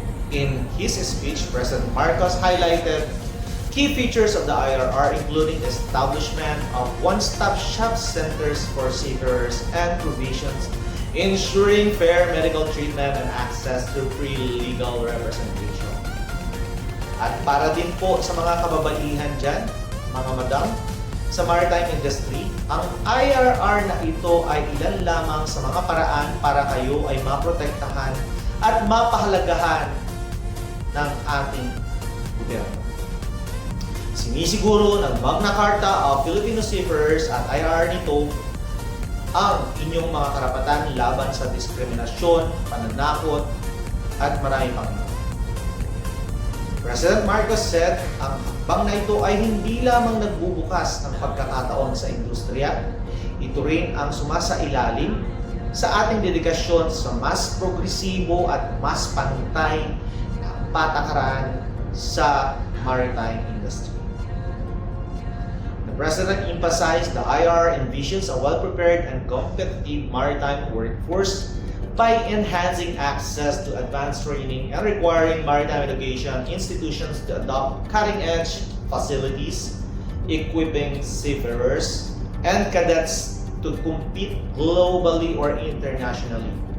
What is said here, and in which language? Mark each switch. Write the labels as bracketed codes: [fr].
[en] In his speech, President Marcos highlighted key features of the IRR, including the establishment of one-stop shop centers for seafarers and provisions ensuring fair medical treatment and access to free legal representation. [tl] At para din po sa mga kababaihan dyan, mga madam, sa maritime industry, ang IRR na ito ay ilan lamang sa mga paraan para kayo ay maprotektahan at mapahalagahan ng ating gobyerno. Sinisiguro ng Magna Carta of Filipino Seafarers at IRR nito ang inyong mga karapatan laban sa diskriminasyon, pananakot, at marami pang iba. [en] President Marcos said, [tl] ang hakbang na ito ay hindi lamang nagbubukas ng pagkakataon sa industriya, ito rin ang sumasailalim sa ating dedikasyon sa mas progresibo at mas pantay na patakaran sa maritime industry. [en] The President emphasized the IR envisions a well-prepared and competitive maritime workforce by enhancing access to advanced training and requiring maritime education institutions to adopt cutting-edge facilities, equipping seafarers and cadets to compete globally or internationally.